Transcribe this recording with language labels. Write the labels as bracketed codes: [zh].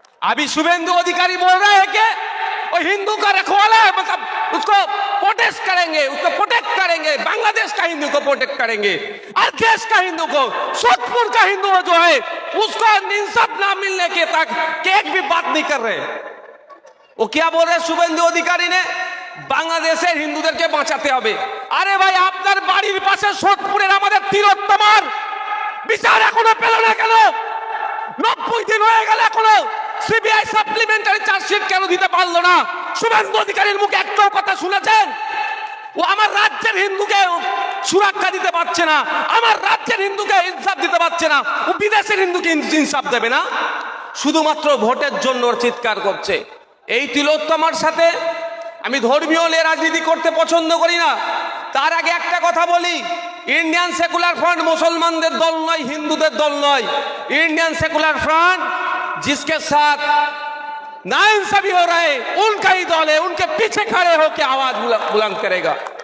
[hi] अभी शुभेंदु अधिकारी बोल रहे हैं कि वो हिंदू का रखवाला है, मतलब उसको प्रोटेस्ट करेंगे, उसको प्रोटेक्ट करेंगे, बांग्लादेश का हिंदू को प्रोटेक्ट करेंगे, और देश का हिंदू को, सोदपुर का हिंदू जो है उसको इंसाफ ना मिलने के तक एक भी बात नहीं कर रहे। वो क्या बोल रहे शुभेंदु अधिकारी ने, [bn] বাংলাদেশের হিন্দুদেরকে বাঁচাতে হবে। আরে ভাই, আপনার বাড়ির পাশে সোদপুরের আমাদের তিলোত্তমার বিচার এখনো পেল না কেন? 90 দিন হয়ে গেল, এখনো সিবিআই সাপ্লিমেন্টারি চার্জশিট কেন দিতে পারলো না? শুভেন্দু অধিকারীর মুখে একটাও কথা শুনেছেন? ও আমার রাজ্যের হিন্দুকে সুরক্ষা দিতে পারছে না, আমার রাজ্যের হিন্দুকে ইনসাফ দিতে পারছে না, ও বিদেশের হিন্দুকে ইনসাফ দেবে না? শুধুমাত্র ভোটের জন্য চিৎকার করছে। এই তিলোত্তমার সাথে আমি ধর্মীয় রাজনীতি করতে পছন্দ করি না। তার আগে একটা কথা বলি, इंडियन सेकुलर फ्रंट मुसलमानদের দল নয়, হিন্দুদের দল নয়। [hi] इंडियन सेकुलर फ्रंट जिसके साथ नाइंसाफी हो रहा है उनका ही दल है, उनके पीछे खड़े होकर आवाज बुलंद करेगा।